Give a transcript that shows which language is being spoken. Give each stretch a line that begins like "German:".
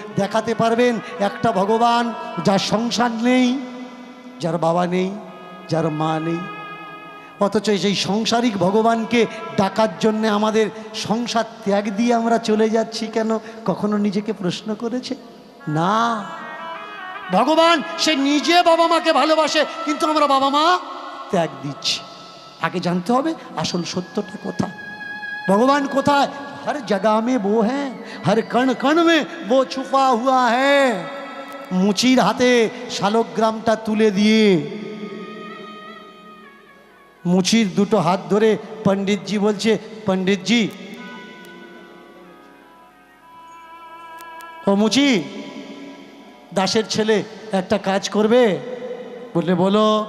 Bangla: দেখাতে পারবেন একটা ভগবান যার সংসার নেই, যার বাবা নেই, যার মা নেই, অথচ সেই সংসারিক ভগবানকে ডাকার জন্যে আমাদের সংসার ত্যাগ দিয়ে আমরা চলে যাচ্ছি কেন? কখনো নিজেকে প্রশ্ন করেছে? না। ভগবান সে নিজে বাবা মাকে ভালোবাসে, কিন্তু আমরা বাবা মা ত্যাগ দিচ্ছি। আগে জানতে হবে আসল সত্যটা কোথায়, ভগবান কোথায়।
Hindi: हर जगह में वो है, हर कण कण में वो छुपा हुआ है।
Bangla: মুচির হাতে শালগ্রামটা তুলে দিয়ে মুচির দুটো হাত ধরে পণ্ডিতজি বলছে, পণ্ডিতজি ও মুচি, দাসের ছেলে একটা কাজ করবে? বললে বলো।